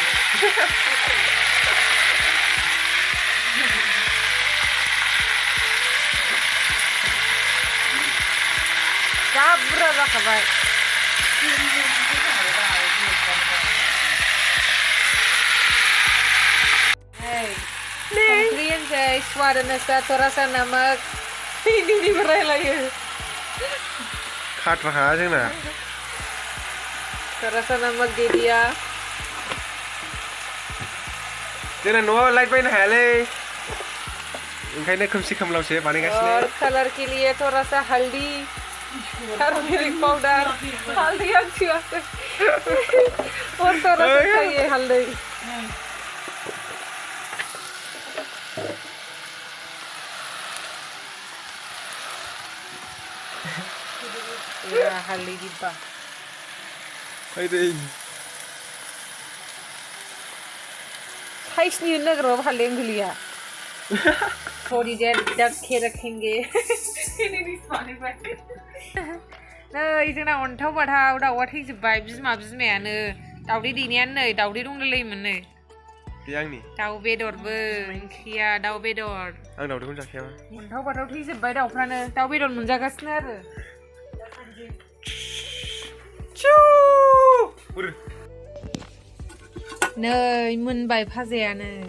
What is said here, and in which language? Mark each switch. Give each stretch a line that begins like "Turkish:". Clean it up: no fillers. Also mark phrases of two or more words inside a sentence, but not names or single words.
Bodo: जा बुरजा जाखाबाय संख्रि होनसै स्वाद होनोसै
Hindi: थरासा नमक
Bodo: हिन्दीनिबो रायलायो खाथ्राखा जोंना
Hindi: थरासा नमक दे दिया
Bodo: जोंना न'आव लाइट बायनो हायालै ओंखायनो खोमसि खोमलावसो बानायगासिनो
Hindi: और कलर के लिए थोड़ा सा हल्दी
English: turmeric powder
Hindi: हल्दी अच्छी बात है और थोड़ा सा चाहिए हल्दी हल्दी डिब्बा साइज नहीं लग रहा हल्दी अंगुलिया थोड़ी देर ढक के रखेंगे
Bodo: नै जोंना अन्थाव बाथाव दाउआ थैजोब्बाय बिमा बिमायानो दाउदै दैनायानो नै दाउदै दंलायलायोमोन नै बे आंनि दाउ बेदरबो ओंख्रिया दाउ बेदर आं दाउदैखौनो जाखायामा अन्थाव बाथाव थैजोब्बाय दाउफ्रानो दाउ बेदर मोनजागासिनो आरो नै मोनबाय भाजायानो